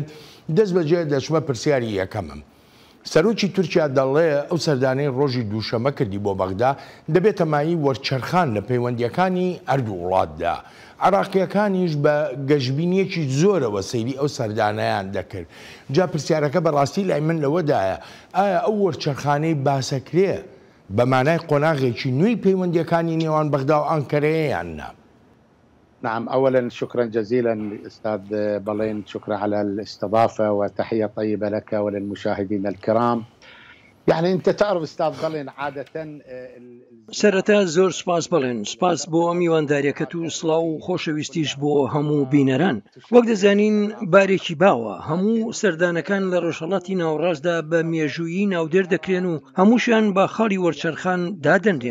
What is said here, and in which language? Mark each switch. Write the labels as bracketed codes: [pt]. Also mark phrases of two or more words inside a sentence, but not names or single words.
[ckb] دەست بەجێ دەچمە پرسیاری یەکەمم. سەرۆکی تورکیا دەڵێ ئەو سەردانەی ڕۆژی دووشەمە کردی بۆ بەغدا دەبێتە مایی وەرچەرخان لە پەیوەندیەکانی هەردوو وڵاتدا. عێراقیەکانیش بە گەشتبینیەکی زۆرەوە سەیری ئەو سەردانەیان دەکرد. جا پرسیارەکە بەڕاستی لای من لەوەدایە ئایا ئەو وەرچەرخانەی باسەکرێ بە مانای قۆناغێکی نوێی پەیوەندیەکانی نێوان بەغدا و ئەنکەرەیەیان نا؟ [ar] نعم، أولا شكرا جزيلا أستاذ بلين، شكرا على الاستضافة وتحية طيبة لك وللمشاهدين الكرام. يعني أنت تعرف أستاذ بلين عادة [ckb] سەرەتا زۆر سپاس بڵێن، سپاس بۆ میوانداریەکەت و سڵاو و خۆشەویستیش بۆ هەموو بینەران. وەک دەزانین بارێکی باوە، هەموو سەردانەکان لە ڕۆژهەڵاتی ناوەڕاستدا بە مێژوویی ناودێر دەکرێن و هەمووشیان بە خاڵی وەرچەرخان دادەنرێن.